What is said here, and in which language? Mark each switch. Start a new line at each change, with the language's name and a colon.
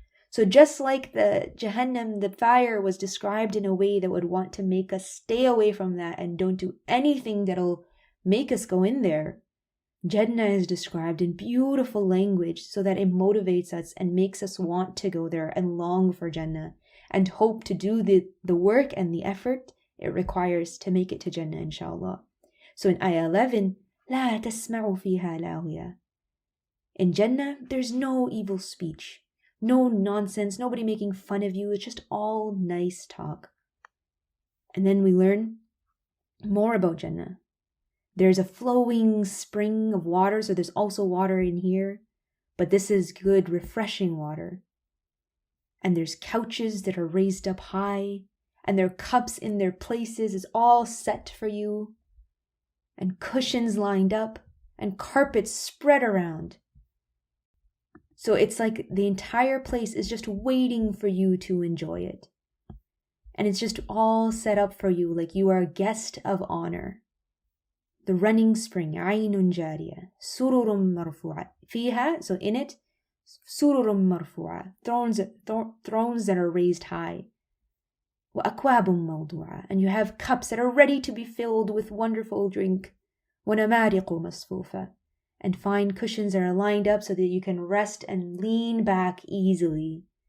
English: So just like the Jahannam, the fire was described in a way that would want to make us stay away from that and don't do anything that'll make us go in there, Jannah is described in beautiful language so that it motivates us and makes us want to go there and long for Jannah and hope to do the work and the effort it requires to make it to Jannah, inshallah. So in ayah 11,
Arabic: لا تسمع فيها لاغية.
English: In Jannah, there's no evil speech, no nonsense, nobody making fun of you. It's just all nice talk. And then we learn more about Jannah. There's a flowing spring of water, so there's also water in here, but this is good, refreshing water. And there's couches that are raised up high, and their cups in their places is all set for you, and cushions lined up, and carpets spread around. So it's like the entire place is just waiting for you to enjoy it. And it's just all set up for you like you are a guest of honor. The running spring,
Arabic: عين جارية, سرر مرفوعة.
English: فيها, so in it,
Arabic: سرر مرفوعة,
English: thrones that are raised high.
Arabic: وأكواب موضوعة,
English: and you have cups that are ready to be filled with wonderful drink.
Arabic: ونمارق مصفوفة,
English: and fine cushions that are lined up so that you can rest and lean back easily.